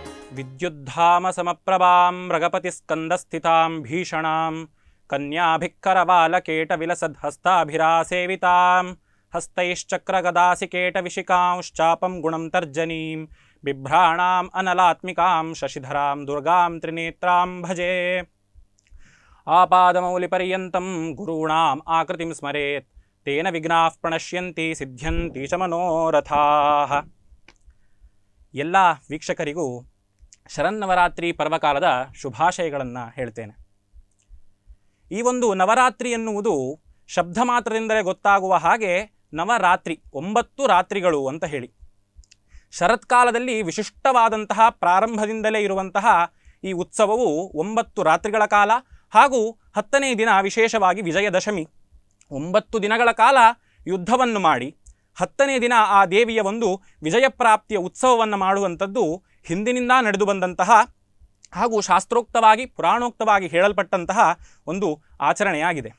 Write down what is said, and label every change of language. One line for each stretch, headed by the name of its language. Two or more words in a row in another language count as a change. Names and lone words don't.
Sanskrit: ವಿದ್ಯುದ್ಧಾಮ ಸಮಪ್ರಭಾಂ ರಗಪತಿಸ್ಕಂದಸ್ಥಿತಾಂ ಭೀಷಣಾಂ ಕನ್ಯಾಭಿಕ್ಕರವಾಲಕೇಟವಿಲಸದ್ಹಸ್ತಾಭಿರಾಸೇವಿತಾಂ ಹಸ್ತೈಶ್ಚಕ್ರಗದಾಸಿಕೇಟವಿಶಿಕಾಂಶ್ಚಾಪಂ ಗುಣಂ ತರ್ಜನೀಂ ಬಿಭ್ರಾಣಾಂ ಅನಲಾತ್ಮಿಕಾಂ ಶಶಿಧರಾಂ ದುರ್ಗಾಂ ತ್ರಿನೇತ್ರಾಂ ಭಜೆ. ಆಪಾದಮೌಲಿಪರ್ಯಂತಂ ಗುರುಣಾಂ ಆಕೃತಿಂ ಸ್ಮರೇತ್ ತೇನ ವಿಘ್ನಾಃ ಪ್ರಣಶ್ಯಂತಿ ಸಿದ್ಧ್ಯಂತಿ ಚ ಮನೋರಥಾಃ.
Kannada: ಎಲ್ಲ ವೀಕ್ಷಕರಿಗೂ ಶರನ್ನವರಾತ್ರಿ ಪರ್ವಕಾಲದ ಶುಭಾಶಯಗಳನ್ನು ಹೇಳ್ತೇನೆ. ಈ ಒಂದು ನವರಾತ್ರಿ ಎನ್ನುವುದು ಶಬ್ದ ಮಾತ್ರದಿಂದಲೇ ಗೊತ್ತಾಗುವ ಹಾಗೆ ನವರಾತ್ರಿ 9 ರಾತ್ರಿಗಳು ಅಂತ ಹೇಳಿ, ಶರತ್ಕಾಲದಲ್ಲಿ ವಿಶಿಷ್ಟವಾದಂತಹ ಪ್ರಾರಂಭದಿಂದಲೇ ಇರುವಂತಹ ಈ ಉತ್ಸವವು 9 ರಾತ್ರಿಗಳ ಕಾಲ ಹಾಗೂ 10ನೇ ದಿನ ವಿಶೇಷವಾಗಿ ವಿಜಯದಶಮಿ 9 ದಿನಗಳ ಕಾಲ ಯುದ್ಧವನ್ನು ಮಾಡಿ 10ನೇ ದಿನ ಆ ದೇವಿಯ ಒಂದು ವಿಜಯಪ್ರಾಪ್ತಿಯ ಉತ್ಸವವನ್ನು ಮಾಡುವಂಥದ್ದು ಹಿಂದಿನಿಂದ ನಡೆದು ಬಂದಂತಹ ಹಾಗೂ ಶಾಸ್ತ್ರೋಕ್ತವಾಗಿ ಪುರಾಣೋಕ್ತವಾಗಿ ಹೇಳಲ್ಪಟ್ಟಂತಹ ಒಂದು ಆಚರಣೆಯಾಗಿದೆ.